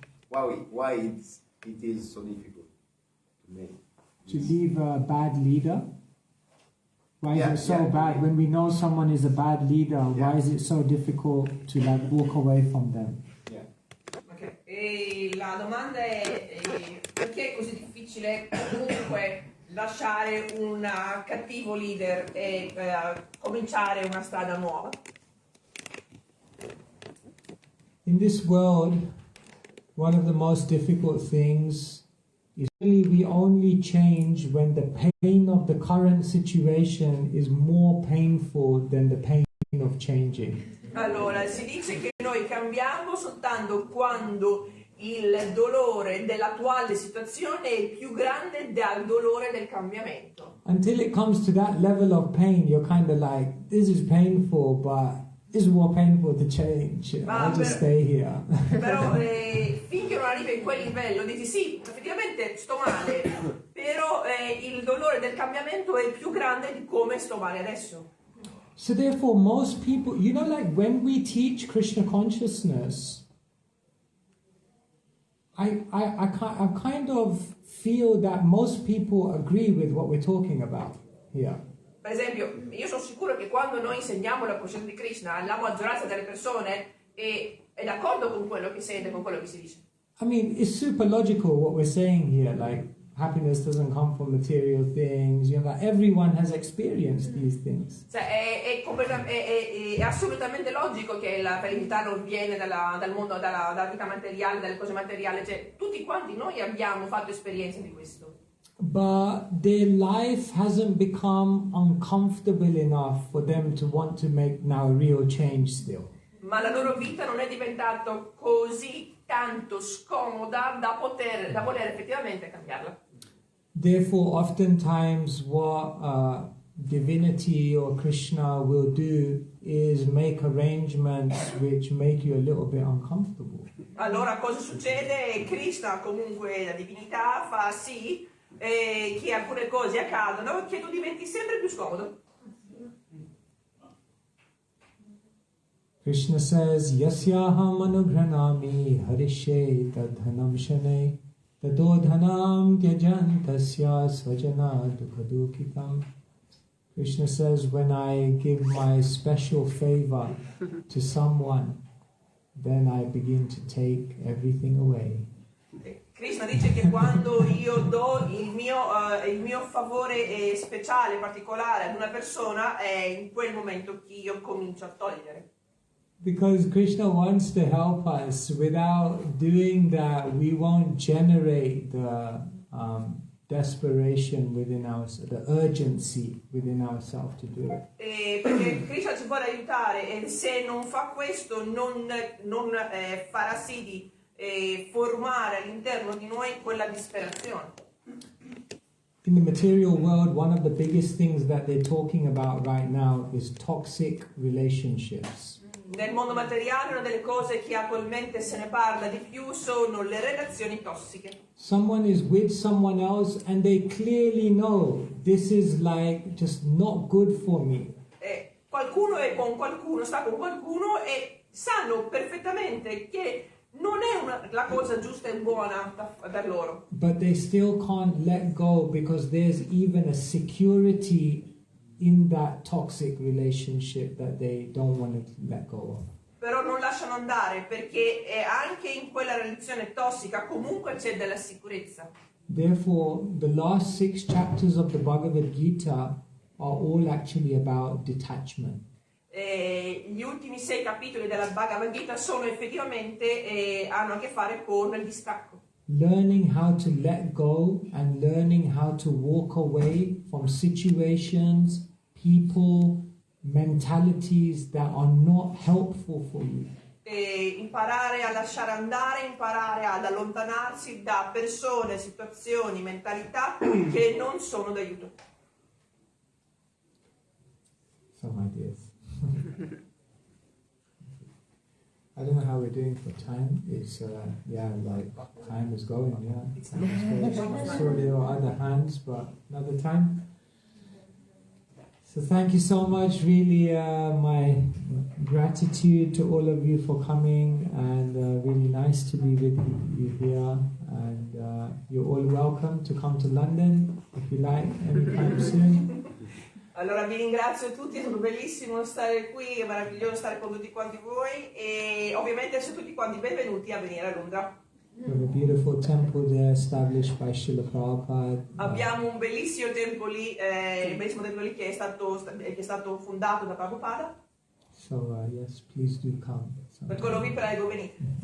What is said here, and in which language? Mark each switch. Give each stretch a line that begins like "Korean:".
English: Why it is so difficult to make? To leave a bad leader? Why is it so bad? When we know someone is a bad leader, why is it so difficult to walk away from them? Okay.
Italian: E la domanda è perché è così difficile comunque lasciare un cattivo leader e cominciare una strada nuova?
English: In this world, one of the most difficult things is really we only change when the pain of the current situation is more painful than the pain of changing.
Italian: Allora, si dice che noi cambiamo soltanto quando il dolore dell'attuale situazione è più grande del dolore del cambiamento.
English: Until it comes to that level of pain, you're kind of like, this is painful, but it's more painful to change. I'll just stay here.
Italian: Però finché non arriva in quel livello dici sì, effettivamente sto male, però il dolore del cambiamento è più grande di come sto male adesso.
English: So therefore, most people, like when we teach Krishna consciousness, I kind of feel that most people agree with what we're talking about here.
Italian: Per esempio, io sono sicuro che quando noi insegniamo la coscienza di Krishna, la maggioranza delle persone è d'accordo con quello che sente, con quello che si dice.
English: I mean, it's super logical what we're saying here, like happiness doesn't come from material things, like everyone has experienced these things.
Italian: Cioè, è assolutamente logico che la felicità non viene dal mondo, dalla vita materiale, dalle cose materiali, cioè tutti quanti noi abbiamo fatto esperienza di questo.
English: but their life hasn't become uncomfortable enough for them to want to make now real change still.
Italian: Ma la loro vita non è diventata così tanto scomoda da voler effettivamente cambiarla.
English: Therefore, oftentimes what divinity or Krishna will do is make arrangements which make you a little bit uncomfortable.
Italian: Allora cosa succede? Krishna, comunque la divinità, fa sì che alcune cose accadono che tu diventi sempre più scomodo.
Sanskrit: Krishna says, Yasyaham anugranami harishe tadhanam shane tadodhanam tyajantasya svajana dukhadukitam.
English: Krishna says, when I give my special favor to someone, then I begin to take everything away.
Italian: Krishna dice che quando io do il mio favore speciale, particolare ad una persona, è in quel momento che io comincio a togliere.
English: Because Krishna wants to help us. Without doing that, we won't generate the desperation within ourselves, the urgency within ourselves to do it.
Italian: Perché Krishna ci vuole aiutare e se non fa questo non farà sì di formare all'interno di noi quella disperazione.
English: In the material world, one of the biggest things that they're talking about right now is toxic relationships.
Italian: Nel mondo materiale una delle cose che attualmente se ne parla di più sono le relazioni tossiche.
English: Someone is with someone else and they clearly know this is like just not good for me.
Italian: Qualcuno è con qualcuno, sta con qualcuno e sanno perfettamente che non è la cosa giusta e buona per loro.
English: But they still can't let go because there's even a security in that toxic relationship that they don't want to let go of.
Italian: Però non lasciano andare perché anche in quella relazione tossica comunque c'è della sicurezza.
English: Therefore, the last 6 chapters of the Bhagavad Gita are all actually about detachment.
Italian: Gli ultimi 6 capitoli della Bhagavad Gita sono effettivamente hanno a che fare con il distacco.
English: Learning how to let go and learning how to walk away from situations, people, mentalities that are not helpful for you.
Italian: Imparare a lasciare andare, imparare ad allontanarsi da persone, situazioni, mentalità che non sono d'aiuto.
English: Some ideas. I don't know how we're doing for time. It's like time is going. Time is going. I saw there were other hands, but another time. So thank you so much. Really, my gratitude to all of you for coming, and really nice to be with you here. And you're all welcome to come to London if you like anytime soon.
Italian: Allora vi ringrazio tutti, è stato bellissimo stare qui, è meraviglioso stare con tutti quanti voi e ovviamente siete tutti quanti benvenuti a venire a Londra.
English: We have a beautiful temple there established by Srila Prabhupada.
Italian: Abbiamo un bellissimo tempio lì, che è stato fondato da Prabhupada.
English: So yes, please do come.
Italian: Per quello vi prego, venite.